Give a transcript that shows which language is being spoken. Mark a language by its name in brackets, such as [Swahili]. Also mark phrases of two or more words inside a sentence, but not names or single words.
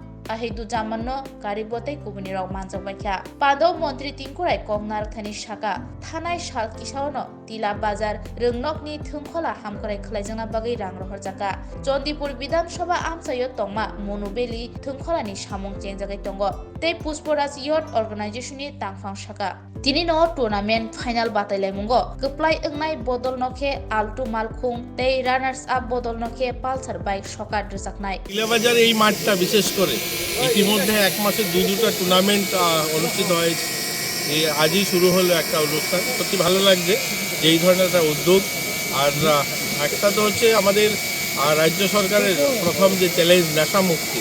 [Kok Borok] Ahidu Jamano Karibote Kubuni Rok Manjak Baikha Pado Mantri Tingkurai Kongnar Thani Shaka Thanai Shal Kisaono Tila Bazar Rengnok ni Thungkhola Hamkrai Khlaijana Bagai Rang Rohor Jaka Jondipur Bidhan Sabha Amsayo Tongma Monubeli Thungkhola ni Samung Chengjagai Tongo Tei Pusporas Youth Organization ni Tangphang Shaka Tini no [English] tournament final [Kok Borok] batailai mungo keplai engnai bodol nokhe altu malkhung tei [English] runners up [Kok Borok] bodol nokhe pulsar bike sokar dresaknai [Bangla] টিলাবাজার এই মাঠটা বিশেষ করে ইতিমধ্যে এক মাসে দুটো টুর্নামেন্ট অনুষ্ঠিত হয়েছে এই আজই শুরু হলো একটা অনুষ্ঠান সত্যি ভালো লাগছে যে এই ধরনের একটা উদ্যোগ আর একটা তো হচ্ছে আমাদের রাজ্য সরকারের প্রথম যে চ্যালেঞ্জ নেশা মুক্তি